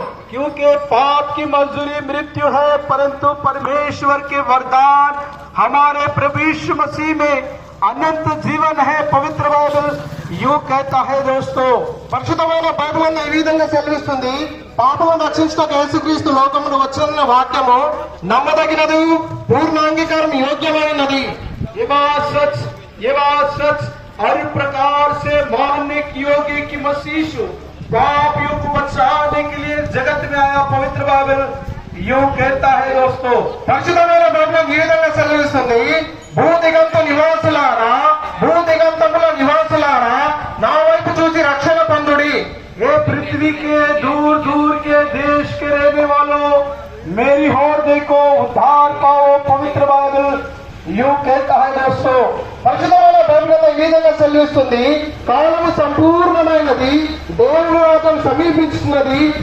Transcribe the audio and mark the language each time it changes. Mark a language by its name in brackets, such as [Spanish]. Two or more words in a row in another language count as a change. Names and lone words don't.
[Hindi] क्योंकि पाप की मजदूरी मृत्यु है, परंतु परमेश्वर के वरदान हमारे प्रभु यीशु मसीह में अनंत जीवन है। पवित्र बाइबल यूं कहता है दोस्तों, [Telugu] పరిశుద్ధమైన బైబిల్ అన్న ఈ విధంగా సెలవిస్తుంది, పాపలను రక్షించడానికి యేసుక్రీస్తు లోకమును వచ్చిన వాక్యము నమ్మదగినది, పూర్ణ అంగీకారం యోగ్యమైనది. [Hindi] ये बात सच हर प्रकार से मानने योग्य की मसीह पापियों को बचाने के लिए जगत में आया। पवित्र बाइबल यूं कहता है दोस्तों, [Telugu] పరిశుద్ధమైన బైబిల్ ఈ విధంగా సెలవిస్తుంది, భూదిగంతముల నివాసులారా నా వైపు చూసి రక్షణ పొందుడి. [Hindi] ये पृथ्वी के दूर दूर के देश के रहने वालों, मेरी ओर देखो, उद्धार पाओ। पवित्र बाइबल यूं कहता है दोस्तों, [Telugu] పరిశుద్ధమైన బైబిల్ ఈ విధంగా సెలవిస్తుంది, కాలము సంపూర్ణమైనది, దేవుని రాజ్యం సమీపించుతున్నది,